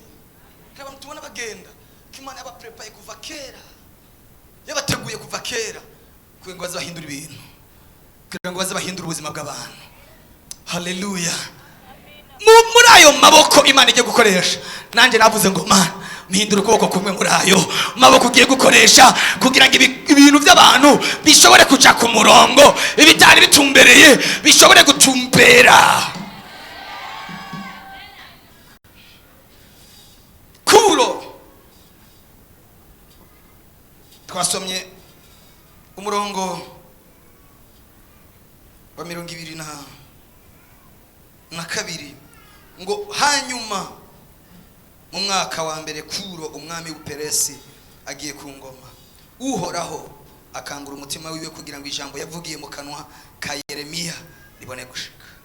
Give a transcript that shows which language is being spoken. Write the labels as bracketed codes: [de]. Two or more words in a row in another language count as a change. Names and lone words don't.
[rn] Abantu tubona bagenda Imana yabaprepare kuva kera, yabateguye kuva kera kugira ngo bazahindura ibintu, kugira ngo bazahindura ubuzima bw'abantu. Haleluya. Muri ayo maboko Imana igiye gukoresha, nanjye navuze ngo Mana mpindura ukuboko kumwe muri ayo maboko ugiye gukoresha kugira ngo ibintu by'abantu bishobore kuja ku murongo, ibitari bitumbereye bishobore gutumbera. Kuro twasomye umurongo wa 22 ngo hanyuma mu mwaka wa mbere Kuro umwami w'Uperesi agiye ku ngoma, Uhoraho akangura umutima wiwe kugira ngo ijambo yavugiye mu kanwa ka Yeremiya libone gushika.